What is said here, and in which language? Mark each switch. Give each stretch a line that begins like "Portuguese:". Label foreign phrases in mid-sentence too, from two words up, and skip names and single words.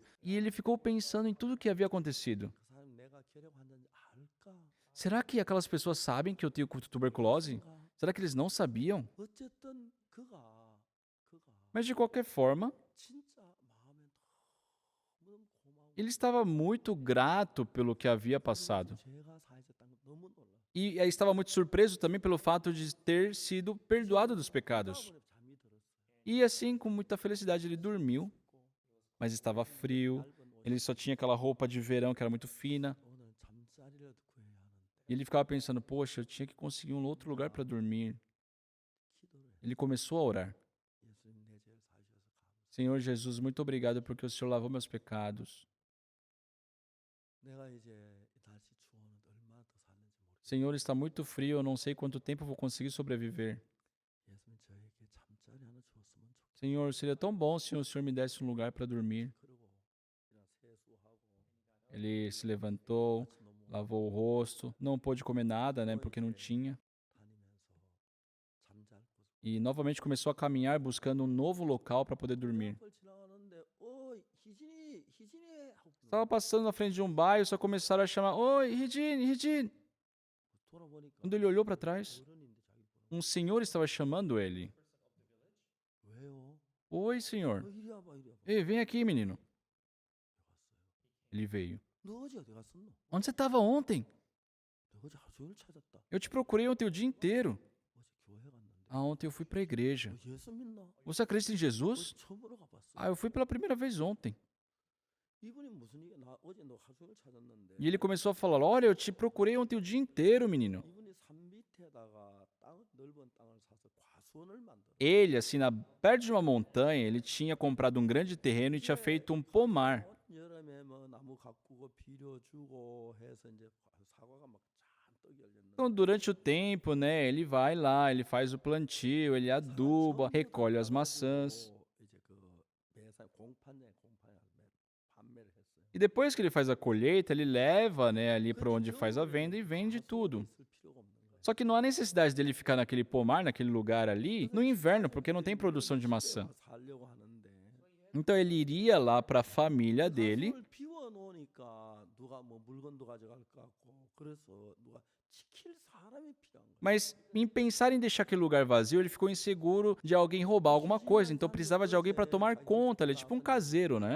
Portuguese: E ele ficou pensando em tudo o que havia acontecido.
Korean: 그 사람 내가 결핵 환자인지 알까?
Portuguese: Será que aquelas pessoas sabem que eu tenho tuberculose?
Korean: 뭔가
Portuguese: Será que eles não sabiam?
Korean: 어쨌든 그가
Portuguese: Mas de qualquer forma,
Korean: 진짜 마음에 너무 고마운
Portuguese: ele estava muito grato pelo que havia passado.
Korean: 죄가 사해졌다는 거 너무 놀라.
Portuguese: E estava muito surpreso também pelo fato de ter sido perdoado dos pecados.
Korean: 잠이 들었어요.
Portuguese: E assim, com muita felicidade, ele dormiu, mas estava frio.
Korean: 얇은 옷
Portuguese: Ele só tinha aquela roupa de verão que era muito fina.
Korean: 오늘 잠자리라도 구해야 하는데
Portuguese: E ele ficava pensando, poxa, eu tinha que conseguir um outro lugar para dormir.
Korean: 기도를 해.
Portuguese: Ele começou a orar.
Korean: 예수님 내 죄를 사주셔서 감사합니다.
Portuguese: Senhor Jesus, muito obrigado porque o Senhor lavou meus pecados.
Korean: 내가 이제 다시 추워는 얼마나 더 사는지 모르겠어요.
Portuguese: Senhor, está muito frio, eu não sei quanto tempo eu vou conseguir sobreviver.
Korean: 예수님 저에게 잠자리 하나 주었으면 좋겠어요.
Portuguese: Senhor, seria tão bom se o Senhor me desse um lugar para dormir.
Korean: 그리고 그냥 세수하고
Portuguese: Ele se levantou,
Korean: 같이 너무
Portuguese: lavou o rosto, não pôde comer nada, né, porque não tinha.
Korean: 다니면서 잠잘 곳을
Portuguese: E novamente começou a caminhar buscando um novo local para poder dormir.
Korean: 앞을 지나가는데 희진이 하고
Portuguese: Estava passando na frente de um bairro, só começaram a chamar: Oi, Regine, Regine.
Korean: 돌아보니까
Portuguese: Quando ele olhou para trás,
Korean: 어른인데 자기 보는
Portuguese: um senhor estava chamando ele.
Korean: 왜요?
Portuguese: Oi, senhor.
Korean: 이리 와봐 이리 와봐.
Portuguese: Ei, vem aqui, menino.
Korean: 왔어요.
Portuguese: Ele veio.
Korean: 너 어제 어디 갔었노?
Portuguese: Onde você estava ontem?
Korean: 내가 어제 하루 종일 찾았다.
Portuguese: Eu te procurei ontem o dia inteiro.
Korean: 어제 교회 갔는데.
Portuguese: Ah, ontem eu fui para a igreja.
Korean: 너 예수 믿나?
Portuguese: Você acredita em Jesus?
Korean: 어제 처음으로 가봤어.
Portuguese: Ah, eu fui pela primeira vez ontem.
Korean: 이분이 무슨 얘기? 나 어제 너 하루 종일 찾았는데.
Portuguese: E ele começou a falar: Olha, eu te procurei ontem o dia inteiro, menino.
Korean: 이분이 산 밑에다가 넓은 땅을 사서 가수원을 만들어.
Portuguese: Ele, assim, perto de uma montanha, ele tinha comprado um grande terreno e tinha feito um pomar.
Korean: 여름에 뭐 나무 가꾸고 비료 주고 해서 이제 사과가 막 잔뜩 열렸는데
Portuguese: Então, durante o tempo, né, ele vai lá, ele faz o plantio, ele aduba, recolhe as maçãs.
Korean: 이제 그 매산 공판에 판매를 했어요.
Portuguese: E depois que ele faz a colheita, ele leva, né, ali para onde faz a venda e vende tudo.
Korean: 있을 필요가 없는 거예요.
Portuguese: Só que não há necessidade dele ficar naquele pomar, naquele lugar ali, no inverno, porque não tem produção de maçã.
Korean: 살려고 하는데
Portuguese: Então ele iria lá para a família dele,
Korean: 가수원을 비워 놓으니까 누가 뭐 물건도 가져갈 것 같고 그래서 누가 지킬 사람이 필요한 거예요.
Portuguese: mas em pensar em deixar aquele lugar vazio, ele ficou inseguro de alguém roubar alguma coisa, então precisava de alguém para tomar conta, ele é tipo um caseiro, né?